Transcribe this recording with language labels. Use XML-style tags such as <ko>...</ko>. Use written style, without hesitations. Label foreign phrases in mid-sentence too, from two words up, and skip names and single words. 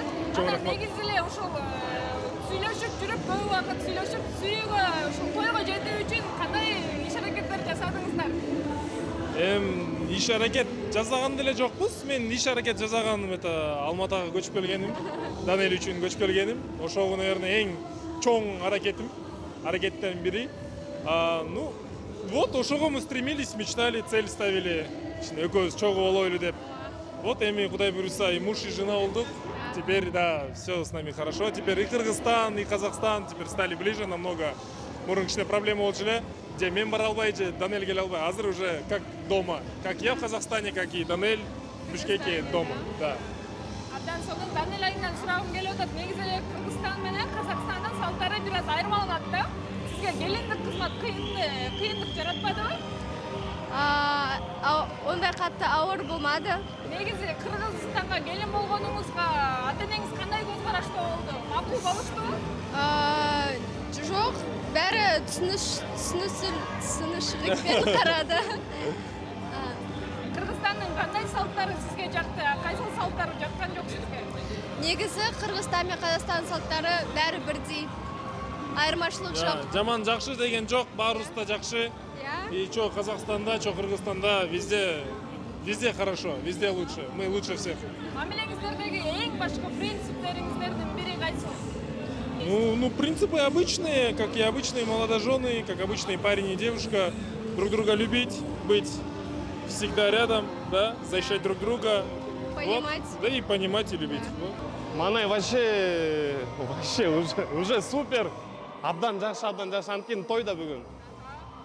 <ky>Анан негизи эле ушул сүйлөшүп жүрүп, көп убакыт сүйлөшүп, сүйүүгө, ушул тойго жетүү үчүн кандай иш-аракеттер жасадыңыздар? Иш аракет жасаган деле жокпуз. Мен иш аракет жасаганым Алматыга көчүп келгеним, Данел үчүн көчүп келгеним. Ошого, наверное, эң чоң аракеттердин бири.</ky> <ru>Вот ошого мы стремились, мечтали, цель ставили.</ru> <ky>Экөөбүз чогуу болойлу деп. Вот эми Кудай буйруса,</ky> <ru>и муж, и жена болдук. Теперь, да, все с нами хорошо. Теперь и Кыргызстан, и Казахстан теперь стали ближе намного.</ru> <ky>Мурун кичине проблема болчу эле. Же мен бара албай, же Данель келе албай.</ky> <ru>Азыр уже как дома. Как я в Казахстане, как и Данель в Бишкеке дома. Да.</ru> <ky>Абдан сонун Данел айынан сурагым келип атат. Негизи эле Кыргызстан менен Казакстандын салттары бир аз айырмаланат да. Сизге келиндик кызмат кыйындык жаратпадыбы?</ky> <kk>Ондай катты ауыр болмады.</kk> <ky>Негизи Кыргызстанга келин болгонуңузга ата-энеңиз кандай көз карашта болду? Макул болуштубу? Жок,</ky> <kk>бәрі түсінішілікпен қарады.</kk> <ky>Кыргызстандын кандай салттары сизге жакты? Кайсы салттары жаккан жок сизге?</ky> <kk>Негізі Қырғызстан мен Қазақстан салттары бәрі бірдей. Айырмашылық жоқ.</kk> <ky>Жаман жакшы деген жок, баарыбыз да жакшы.</ky> <ru>И чё Казахстанда, чё Кыргызстанда, везде хорошо, везде лучше. Мы лучше всех.</ru> <ky>Мамилеңиздердеги эң башкы принциптериңиздердин бири кайсы?</ky> <ru>Ну, принципы обычные, как и обычные молодожены, как обычный парень и девушка. Друг друга любить, быть всегда рядом, да, защищать друг друга. Понимать. Вот, да и понимать и любить. Вот. Манай вообще уже супер.</ru> <ky>Абдан жакшы анткени тойда бүгүн.</ky>